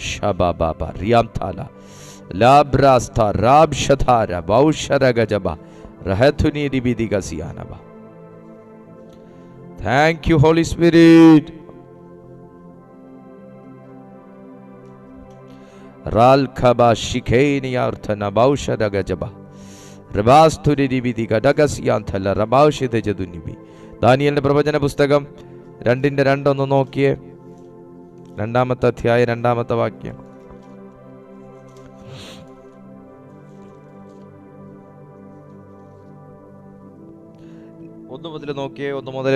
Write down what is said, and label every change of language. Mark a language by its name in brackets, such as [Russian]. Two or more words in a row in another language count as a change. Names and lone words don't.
[English] Thank you, Holy Spirit. Ralkhaba shikenia arthana baushada gajaba rabasturi dibidi gadagasianthala rabaushide jadunibi. [Malayalam] ദാനിയേലിന്റെ പ്രവചന പുസ്തകം 2:2 നോക്കിയേ. 2-ാമത്തെ അധ്യായം 2-ാമത്തെ വാക്യം. ഒന്ന് മുതൽ നോക്കിയേ. 1 മുതൽ.